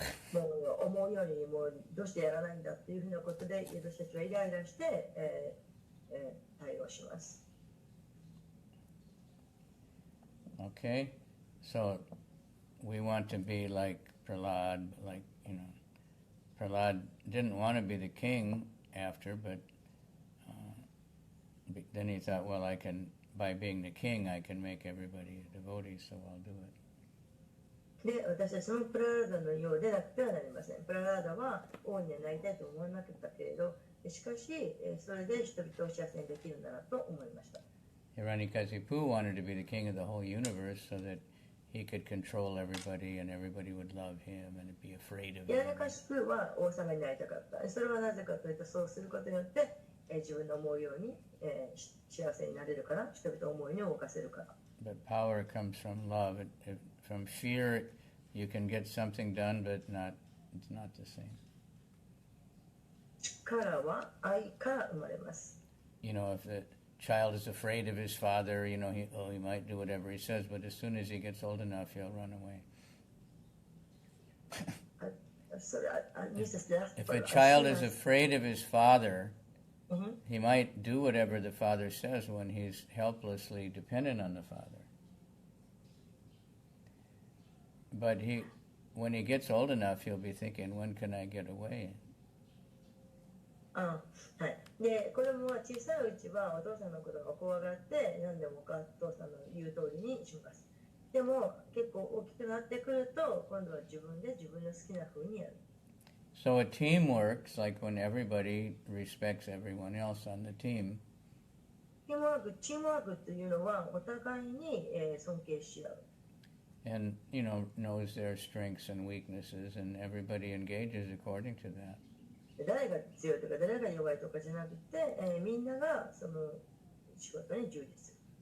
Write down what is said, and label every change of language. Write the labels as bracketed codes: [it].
[ja] もう思うようにもうどうしてやらないんだっていうふうなことで私たちはイライラして、対応します。 [en] Okay, so we want to be like Prahlad, Prahlad didn't want to be the king after, but then he thought, well, by being the king, I can make everybody a devotee, so I'll do it. [ja] で、私はそのプララーダのようでなくてはなりません。プララーダは王になりたいと思わなかったけれど、しかし、それで人々を幸せにできるんだなと思いました。 [en] Hiranyakasipu wanted to be the king of the whole universe so that he could control everybody and everybody would love him and be afraid of him. [ja] ヒラニカシプは王様になりたかった。それはなぜかというと、そうすることによって、自分の思うように、幸せになれるから、人々を思うように動かせるから。 [en] But power comes from love. From fear, you can get something done, but it's not the same. [ja] 力は愛から生まれます。 [en] If the child is afraid of his father, he might do whatever he says, but as soon as he gets old enough, he'll run away. [ja] それミセスで [en] If a child is afraid of his father, he might do whatever the father says when he's helplessly dependent on the father. But when he gets old enough, he'll be thinking, when can I get away? [ja] はい、でこれも小さいうちはお父さんのことが怖がって何でもお父さんの言う通りにします。でも結構大きくなってくると今度は自分で自分の好きな風にやる。 [en] So a team works like when everybody respects everyone else on the team. [ja] チームワークというのはお互いに尊敬し合う。 [en] And, knows their strengths and weaknesses, and everybody engages according to that. [ja] 誰が強いとか誰が弱いとかじゃなくて、みんながその仕事に従事する。